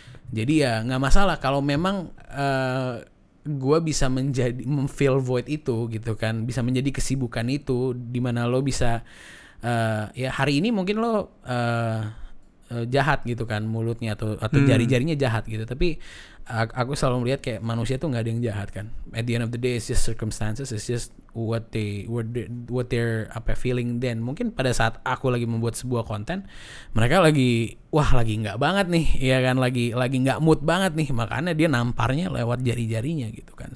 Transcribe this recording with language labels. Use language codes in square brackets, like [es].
[id] Jadi ya nggak masalah kalau memang gue bisa memfill void itu gitu kan, bisa menjadi kesibukan itu di mana lo bisa ya hari ini mungkin lo jahat gitu kan mulutnya atau jari-jarinya jahat gitu, tapi aku selalu melihat kayak manusia tuh nggak ada yang jahat kan. [en] At the end of the day it's just circumstances, it's just what they're feeling then. [id] Mungkin pada saat aku lagi membuat sebuah konten, mereka lagi nggak banget nih, ya kan, lagi nggak mood banget nih, makanya dia namparnya lewat jari-jarinya gitu kan.